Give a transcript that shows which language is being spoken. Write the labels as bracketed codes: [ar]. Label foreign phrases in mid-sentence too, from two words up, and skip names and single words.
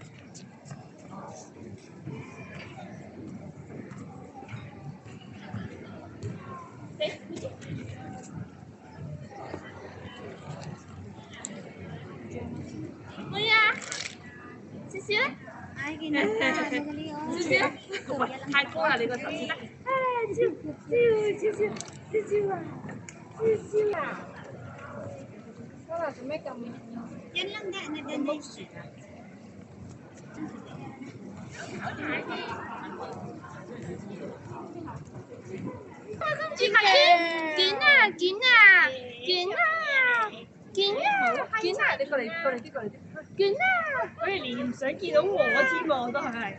[yue] 妹呀！少少咧？唉，見到啦，少少。喂，太高啦！你個頭先得。少啊！今日做咩咁？ [tl] yan lang na ganyan. [yue] 見啊！你過嚟啲。見啊！佢哋連唔想見到我添喎，都係。